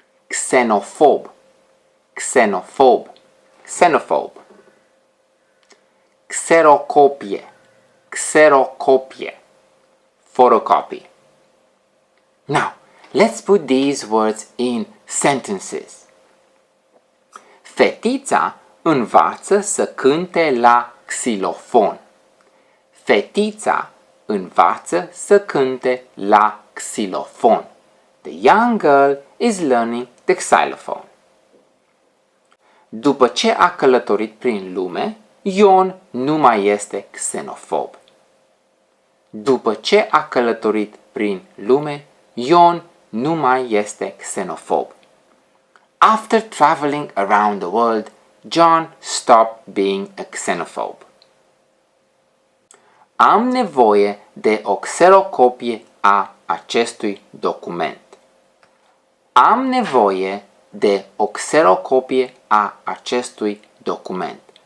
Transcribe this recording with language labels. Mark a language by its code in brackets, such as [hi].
[en] Xenophobe, xenophobe, xenophobe. [ro] Xerocopie, xerocopie, photocopy. [en] Now, let's put these words in sentences. [ro] Fetița învață să cânte la xilofon. Fetița învață să cânte la xilofon. [en] The young girl is learning the xylophone. [ro] După ce a călătorit prin lume, Ion nu mai este xenofob. După ce a călătorit prin lume, Ion nu mai este xenofob. [en] After traveling around the world, John stopped being a xenophobe. [ro] Am nevoie de o xerocopie a acestui document. Am nevoie de o xerocopie a acestui document.